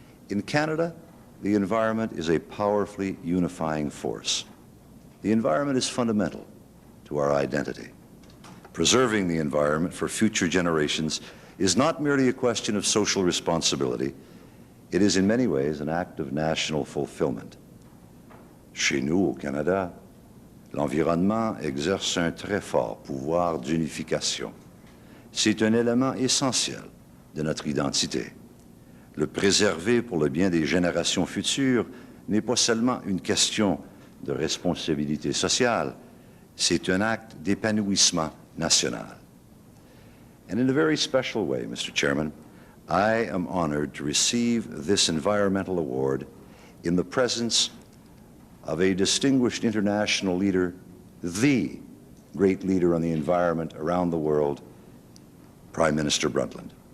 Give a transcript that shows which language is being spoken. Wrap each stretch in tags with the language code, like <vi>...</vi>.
<en>In Canada, the environment is a powerfully unifying force. The environment is fundamental to our identity. Preserving the environment for future generations is not merely a question of social responsibility. It is in many ways an act of national fulfillment.</en> <fr>Chez nous, au Canada, l'environnement exerce un très fort pouvoir d'unification. C'est un élément essentiel de notre identité. Le préserver pour le bien des générations futures n'est pas seulement une question de responsabilité sociale, c'est un acte d'épanouissement national.</fr> <en>And in a very special way, Mr. Chairman, I am honored to receive this environmental award in the presence of a distinguished international leader, the great leader on the environment around the world, Prime Minister Brundtland.</en>